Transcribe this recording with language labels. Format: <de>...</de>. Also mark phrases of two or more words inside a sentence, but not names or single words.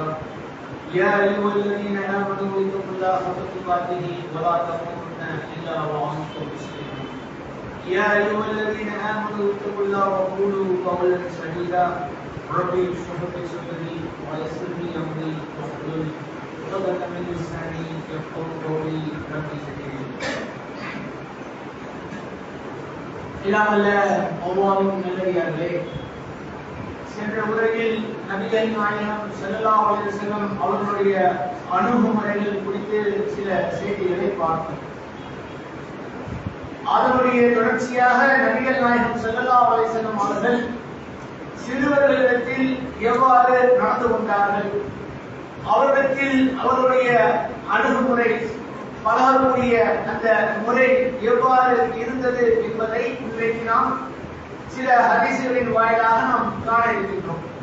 <ar>يا أيها الذين آمنوا اتقوا الله حق تقاته ولا تموتن إلا وأنتم مسلمون. يا أيها الذين آمنوا اتقوا الله وقولوا قولا سديدا ربي اشرح لي صدري ويسر لي أمري واحلل عقدة من لساني يفقهوا قولي ربي زدني</ar> <ta>இல்லாமல்ல அல்லாஹ்வின் நல்லடியார்களே, சென்ற உரையில் நபிகள் நாயகம்</ta> <ar>صلى الله عليه وسلم</ar> <ta>அவர்களுடைய அணுகுமுறைகள் குறித்து சில செய்திகளை பார்த்தோம். அதனுடைய தொடர்ச்சியாக நபிகள் நாயகம்</ta> <ar>صلى الله عليه وسلم</ar> <ta>அவர்கள் சிறுவர்களிடத்தில் எவ்வாறு நடந்து கொண்டார்கள், அவரிடத்தில் அவருடைய அணுகுமுறை பழகக்கூடிய அந்த முறை எவ்வாறு இருந்தது என்பதை இன்றைக்கு நாம் சில ஹதீஸ்களின் வாயிலாக நாம் காண இருக்கின்றோம்.</ta>